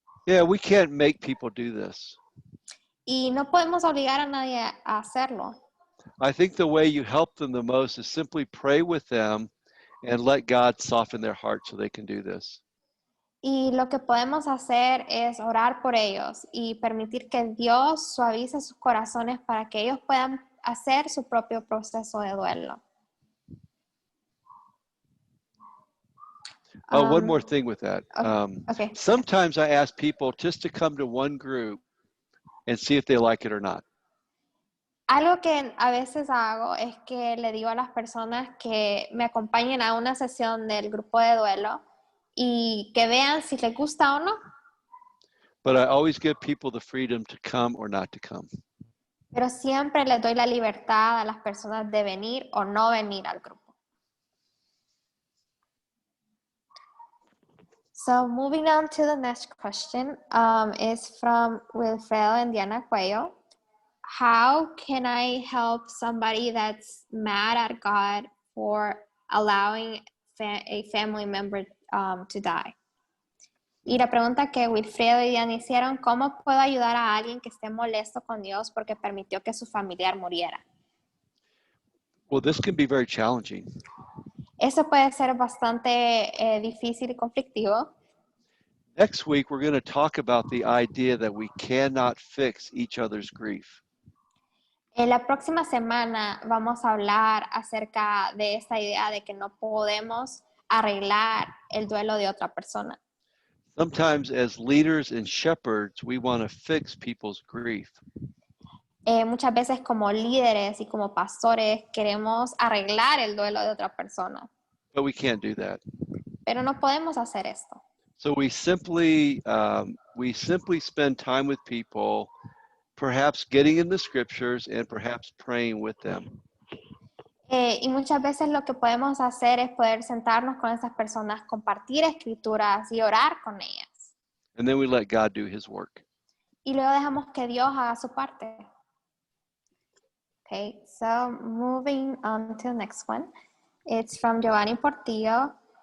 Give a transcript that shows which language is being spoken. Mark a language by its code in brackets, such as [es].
[en] Yeah, we can't make people do this. [es] y no podemos obligar a nadie a hacerlo. [en] I think the way you help them the most is simply pray with them and let God soften their heart so they can do this. [es] Y lo que podemos hacer es orar por ellos y permitir que Dios suavice sus corazones para que ellos puedan hacer su propio proceso de duelo. [en] One more thing with that. Okay. Sometimes I ask people just to come to one group and see if they like it or not. [es] Algo que a veces hago es que le digo a las personas que me acompañen a una sesión del grupo de duelo y que vean si les gusta o no. [en] But I always give people the freedom to come or not to come. [es] Pero siempre les doy la libertad a las personas de venir o no venir al grupo. [en] So moving on to the next question is from Wilfredo and Diana Cuello. How can I help somebody that's mad at God for allowing a family member to die? [es] Y la pregunta que Wilfredo y Diana hicieron, ¿cómo puedo ayudar a alguien que esté molesto con Dios porque permitió que su familiar muriera? [en] Well, this can be very challenging. [es] Eso puede ser bastante difícil y conflictivo. [en] Next week, we're going to talk about the idea that we cannot fix each other's grief. [es] En la próxima semana vamos a hablar acerca de esta idea de que no podemos arreglar el duelo de otra persona. [en] Sometimes as leaders and shepherds, we want to fix people's grief. [es] Muchas veces como líderes y como pastores queremos arreglar el duelo de otra persona, [en] But we can't do that. [es] pero no podemos hacer esto. [en] So we simply spend time with people, perhaps getting in the scriptures and perhaps praying with them. [es] Y muchas veces lo que podemos hacer es poder sentarnos con esas personas, compartir escrituras y orar con ellas. [en] And then we let God do his work. [es] Y luego dejamos que Dios haga su parte. [en] Okay, so moving on to the next one. It's from Giovanni Portillo.